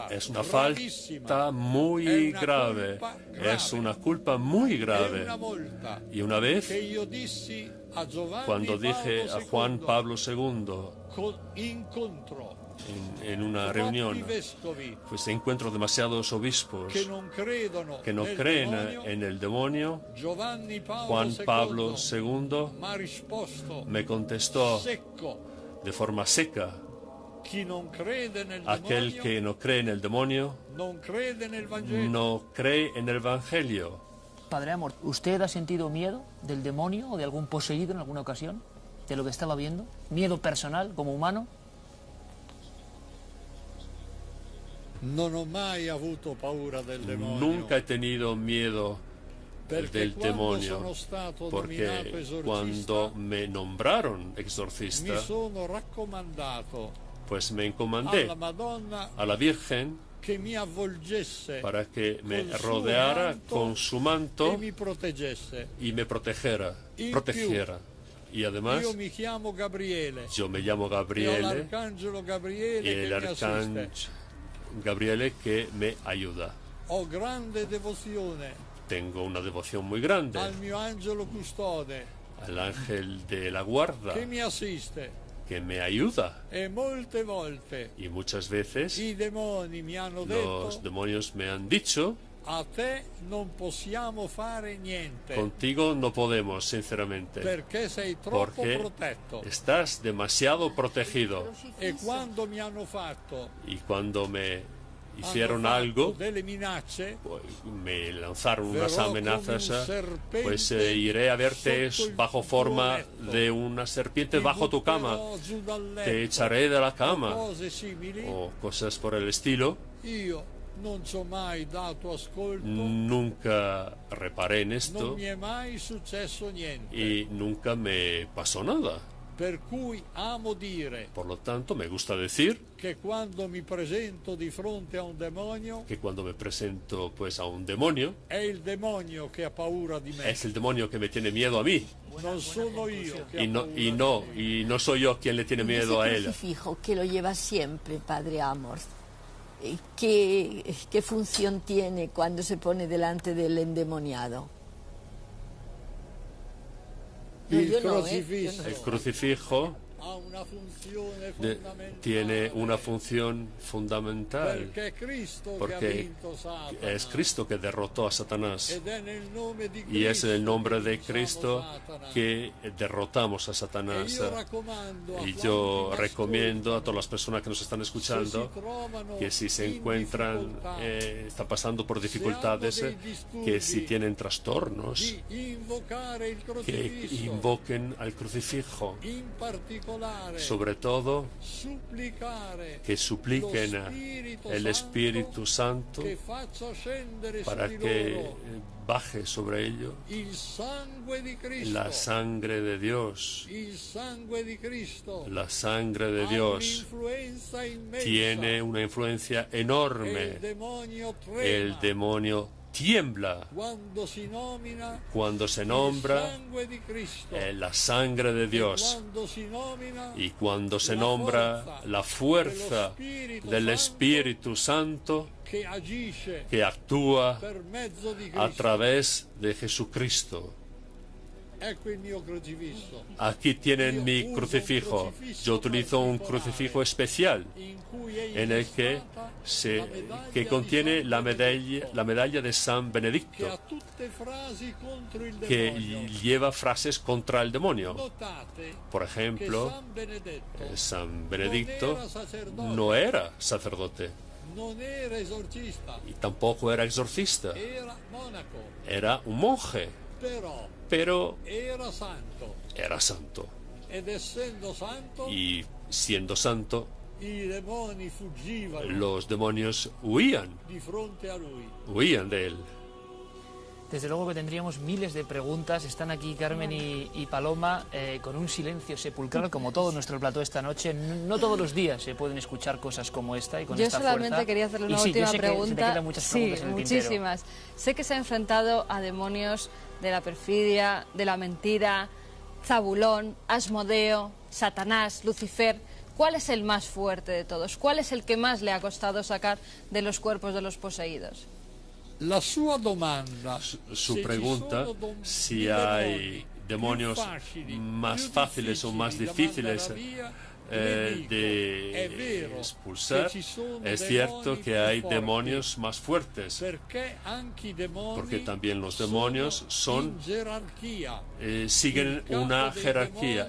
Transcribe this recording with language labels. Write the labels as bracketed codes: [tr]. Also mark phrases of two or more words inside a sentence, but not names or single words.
[es] Es una [it] gravissima. [es] falta muy [it] È una grave. colpa grave. [es] Es una culpa muy [it] E grave. una volta [es] Y una vez, [it] che io dissi a Giovanni [es] cuando dije [it] Paolo [es] a Juan II, Pablo II [it] incontro [es] en una [it] troppi [es] reunión, [it] vescovi [es] pues encuentro demasiados obispos [it] che non credono [es] que no [it] nel [es] creen [it] demonio, [es] en el demonio. [it] Giovanni Paolo [es] Juan II Pablo II [it] m'ha risposto [es] me contestó [it] secco: [es] de forma seca: [it] chi non crede nel [es] aquel [it] demonio [es] que no cree en el demonio [it] non crede nel Vangelo. [es] no cree en el Evangelio. Padre Amort, ¿usted ha sentido miedo del demonio o de algún poseído en alguna ocasión? ¿De lo que estaba viendo? ¿Miedo personal como humano? [it] Non ho mai avuto paura del demonio. [es] Nunca he tenido miedo del demonio, [it] sono stato [es] porque [it] nominato esorcista, [es] cuando me nombraron [it] mi [es] exorcista, [it] sono raccomandato [es] pues me encomendé [it] alla Madonna [es] a la Virgen [it] che mi avvolgesse [es] para que me [it] col suo [es] rodeara [it] manto [es] con su manto [it] e mi proteggesse. [es] y me protegiera. Y además, [it] Io mi chiamo Gabriele. [es] yo me llamo [it] E ho [es] Gabriele [it] l'arcangelo Gabriele [es] y el [it] che mi assiste. [es] arcángel Gabriele que me ayuda. [it] Ho grande devozione [es] Tengo una devoción muy grande [it] al mio angelo custode [es] al ángel de la guarda [it] che mi assiste. [es] que me ayuda. [it] E molte volte [es] Y muchas veces [it] i demoni mi hanno detto: [es] los demonios me han dicho: [it] a te non possiamo fare niente [es] contigo no podemos, [it] sinceramente, [es] perché sei troppo [it] porque [es] protetto. [it] estás demasiado protegido. [es] E quando mi hanno fatto [it] Y cuando me hicieron [es] hanno fatto [it] algo, [es] delle minacce, [it] pues, me lanzaron [es] verrò [it] unas amenazas, [es] come un serpente [it] pues iré a verte [es] sotto il [it] bajo [es] tuo [it] forma [es] letto. [it] de una serpiente [es] Ti [it] bajo tu cama, [es] butterò giù dal letto, [it] te echaré de la cama, [es] o cose simili. [it] o cosas por el estilo. [es] Io non ci ho mai dato ascolto, [it] Nunca reparé en [es] non [it] esto [es] mi è mai successo niente. [it] y nunca me pasó nada. [es] Per cui amo dire [it] Por lo tanto, me gusta decir [es] che quando mi presento di fronte a un demonio, [it] que cuando me presento pues a un demonio, [es] è il demonio che ha paura di me. [it] es el demonio que me tiene miedo a mí. [es] Non sono io che [it] Y [es] ho [it] no, [es] paura [it] y no soy yo quien le tiene miedo a Ese él. crucifijo que lo lleva siempre, Padre Amorth, ¿qué función tiene cuando se pone delante del endemoniado? No, [es] Il [it] yo no, [es] crocifisso [it] El crucifijo [es] ha una funzione [it] de- [es] fondamentale [it] tiene una función fundamental [es] perché è Cristo che ha [it] porque [es] vinto Satana [it] es Cristo que derrotó a Satanás [es] ed è nel nome di [it] y es en el nombre de [es] Cristo [it] Cristo [es] Satana. [it] que derrotamos a [es] E [it] Satanás. [es] io raccomando a [it] Y [es] quanti [it] yo [es] mi [it] recomiendo a [es] ascoltano, [it] todas las personas que nos están [es] se si [it] escuchando [es] trovano [it] que si se [es] in [it] encuentran, [es] difficoltà, [it] está pasando por dificultades, [es] se hanno dei disturbi, [it] que si tienen trastornos, [es] di invocare il [it] que [es] crocifisso, [it] invoquen al crucifijo. [es] in particolare [it] Sobre todo, [es] supplicare [it] que supliquen [es] lo Spirito [it] el Espíritu Santo [es] che faccia scendere [it] para [es] su di [it] que [es] loro [it] baje sobre ello [es] il sangue di Cristo. [it] la sangre de Dios. [es] Il sangue di Cristo [it] La sangre de [es] ha [it] Dios [es] un'influenza immensa. [it] tiene una influencia [es] E il [it] enorme. [es] demonio trema [it] El demonio tiembla [es] quando si nomina [it] cuando se [es] il [it] nombra [es] sangue di Cristo. [it] la sangre de [es] E [it] Dios [es] quando si nomina [it] y cuando se [es] la [it] nombra [es] forza [it] la fuerza [es] dello [it] del [es] Spirito [it] Espíritu Santo [es] che agisce [it] que actúa [es] per mezzo di Cristo. [it] a través de Jesucristo. [es] Ecco il mio crocifisso, [it] Aquí tienen mi [es] uso un [it] crucifijo. [es] crucifisso [it] Yo utilizo un [es] particolare [it] crucifijo especial [es] in cui è [it] en el que, [es] incrustata la medaglia [it] que [es] di [it] contiene [es] San [it] la [es] Benedetto, [it] medalla de San [es] che ha [it] Benedicto, [es] tutte frasi contro il [it] que [es] demonio. [it] lleva frases contra el demonio. [es] Notate [it] Por [es] che [it] ejemplo, [es] San Benedetto [it] San Benedicto [es] non era sacerdote, [it] no era sacerdote [es] non era esorcista, [it] y tampoco era exorcista, [es] era monaco, [it] era un monje, pero [es] era santo. [it] era santo. [es] Ed essendo santo, [it] Y siendo santo, [es] i demoni fuggivano [it] los demonios huían [es] di fronte a lui. [it] de él. [es] Desde luego que tendríamos miles de preguntas. Están aquí Carmen y Paloma con un silencio sepulcral como todo nuestro plató esta noche. No todos los días se pueden escuchar cosas como esta y con Yo esta solamente fuerza. quería hacerle una Y sí, yo última sé que se te pregunta. quedan muchas Sí, preguntas en el tintero. muchísimas. Sé que se ha enfrentado a demonios de la perfidia, de la mentira, Zabulón, Asmodeo, Satanás, Lucifer. ¿Cuál es el más fuerte de todos? ¿Cuál es el que más le ha costado sacar de los cuerpos de los poseídos? [it] La sua domanda, [es] Su pregunta, si hay demonios más fáciles o más difíciles de expulsar, es cierto que hay demonios más fuertes, porque también los demonios siguen una jerarquía.